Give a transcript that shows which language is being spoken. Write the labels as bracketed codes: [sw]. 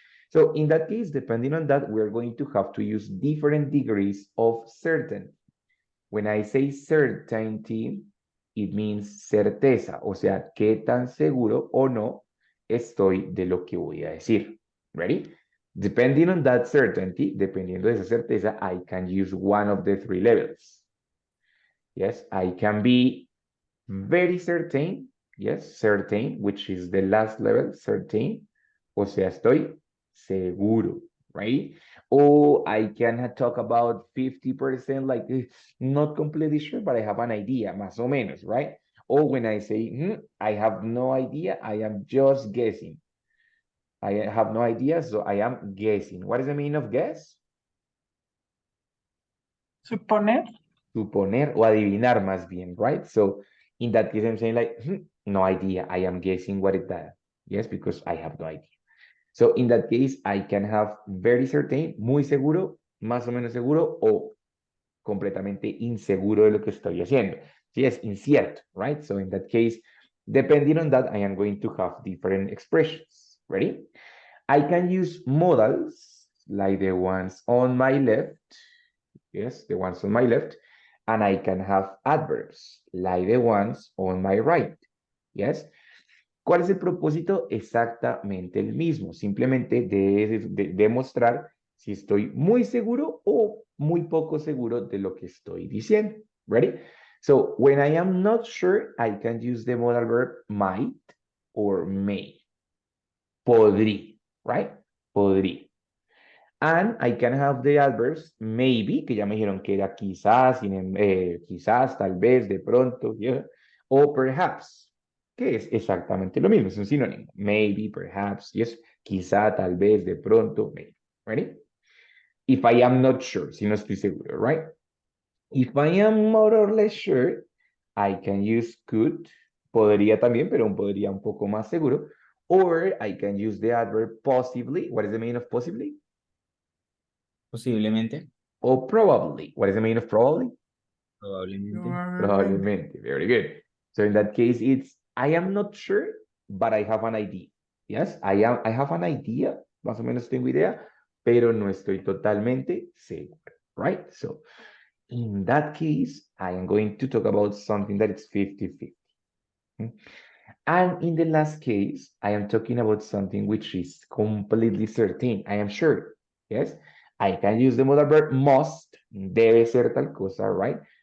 [en] So in that case, depending on that, we're going to have to use different degrees of certainty. When I say certainty, it means [es] certeza, o sea, qué tan seguro o no estoy de lo que voy a decir. [en] Ready? Depending on that certainty, [es] dependiendo de esa certeza, [en] I can use one of the three levels. Yes, I can be very certain, yes, certain, which is the last level, certain, [es] o sea, estoy seguro, [en] right? Or I can talk about 50%, like not completely sure, but I have an idea, [es] más o menos, [en] right? Or when I say, I have no idea, I am just guessing. I have no idea, so I am guessing. What is the meaning of guess? [es] Suponer. Suponer o adivinar más bien, right? [en] So in that case, I'm saying like, no idea. I am guessing what it does. Yes, because I have no idea. So in that case, I can have very certain, [es] muy seguro, más o menos seguro, o completamente inseguro de lo que estoy haciendo. [en] Yes, incierto, right? So in that case, depending on that, I am going to have different expressions. Ready? I can use modals like the ones on my left. Yes, the ones on my left. And I can have adverbs like the ones on my right. [es] Yes. ¿Cuál es el propósito? Exactamente el mismo. Simplemente de demostrar si estoy muy seguro o muy poco seguro de lo que estoy diciendo. [en] Ready? So, when I am not sure, I can use the modal verb might or may. [es] Podrí, right? Podrí. [en] And I can have the adverbs maybe, [es] que ya me dijeron que era quizás, quizás, tal vez, de pronto, yeah, o perhaps, que es exactamente lo mismo, es un sinónimo. [en] Maybe, perhaps, yes, [es] quizá, tal vez, de pronto, [en] maybe. Ready? If I am not sure, [es] si no estoy seguro, [en] right? If I am more or less sure, I can use could, [es] podría también, pero un podría un poco más seguro, [en] or I can use the adverb possibly. What is the meaning of possibly? [es] Posiblemente. [en] Or probably. What is the meaning of probably? [es] Probablemente. [en] Probablemente. Very good. So in that case, it's I am not sure, but I have an idea. Yes, I have an idea, [es] más o menos tengo idea, pero no estoy totalmente seguro, right? [en] So in that case, I am going to talk about something that is 50-50. And in the last case, I am talking about something which is completely certain. I am sure. Yes, I can use the modal verb must, [es] debe ser tal cosa, [en] right?